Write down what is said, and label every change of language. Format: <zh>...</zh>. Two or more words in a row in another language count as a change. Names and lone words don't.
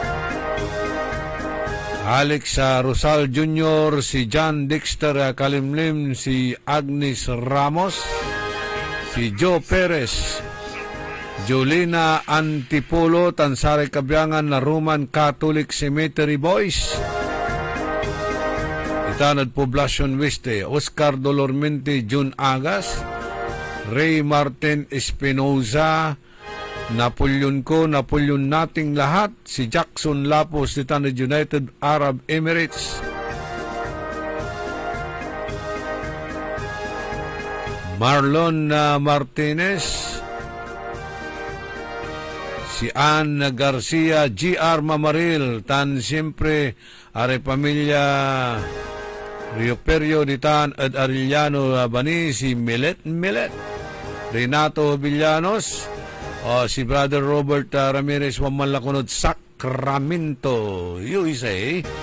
<pag>Alex Rosal Jr., si John Dexter Kalimlim, si Agnes Ramos, si Joe Perez, Jolina Antipolo, Tansare Kabyangan na Roman Catholic Cemetery Boys, Itanad Poblacion Weste, Oscar Dolormente, June Agas, Ray Martin Espinoza, Napoleon ko, Napoleon nating lahat, si Jackson Lapos, Titanad United Arab Emirates, Marlon Martinez, si Ann Garcia, GR Mamaril, tan siyempre, are pamilya Rio Perio, Ditan at Arellano Bani, si Milet, Renato Villanos, si Brother Robert Ramirez Wamalakunod, Sacramento, USA.</pag>